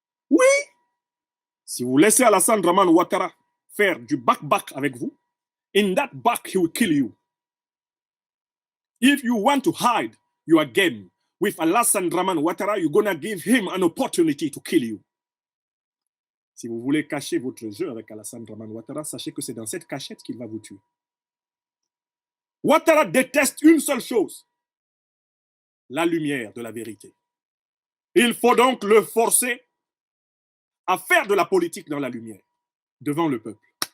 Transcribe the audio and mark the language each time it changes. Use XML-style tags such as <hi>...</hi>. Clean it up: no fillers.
<fr>Oui, si vous laissez Alassane Dramane Ouattara faire du back-back avec vous,</fr> <en>in that back he will kill you. If you want to hide your game with Alassane Dramane Ouattara, you're gonna give him an opportunity to kill you.</en> <fr>Si vous voulez cacher votre jeu avec Alassane Dramane Ouattara, sachez que c'est dans cette cachette qu'il va vous tuer. Ouattara déteste une seule chose, la lumière de la vérité. Il faut donc le forcer à faire de la politique dans la lumière, devant le peuple.</fr>